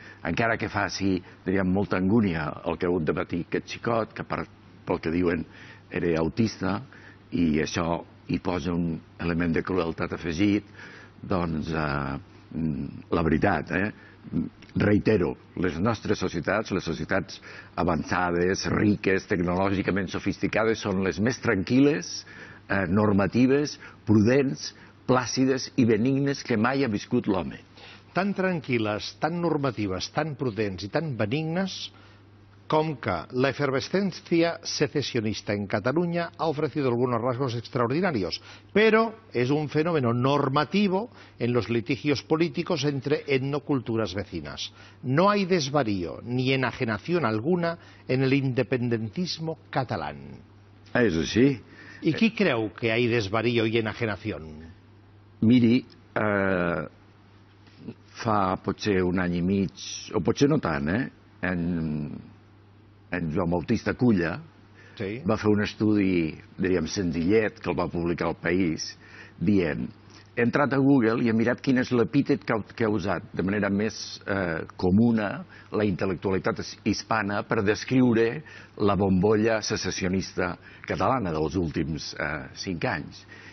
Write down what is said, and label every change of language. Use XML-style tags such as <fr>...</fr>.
<ca>Encara que faci, diríem, molta angúnia el que ha hagut de patir aquest xicot, que pel que diuen era autista, i això hi posa un element de crueltat afegit, doncs la veritat, reitero, les nostres societats, les societats avançades, riques, tecnològicament sofisticades, són les més tranquil·les, normatives, prudents, plàcides i benignes que mai ha viscut l'home. Tan tranquil·les, tan normatives, tan prudents</ca> <es>y tan benignas como que la efervescencia secesionista en Cataluña ha ofrecido algunos rasgos extraordinarios, pero es un fenómeno normativo en los litigios políticos entre etnoculturas vecinas. No hay desvarío ni enajenación alguna en el independentismo catalán.</es> <ca>És així. I qui creu que hi ha desvarío i enajenació? Miri, fa potser un any i mig, o potser no tant, en Joan Bautista Culla va fer un estudi, diríem, senzillet, que el va publicar al País, dient, he entrat a Google i he mirat quin és l'epítet que ha usat de manera més comuna la intel·lectualitat hispana per descriure la bombolla secessionista catalana dels últims 5 anys.</ca>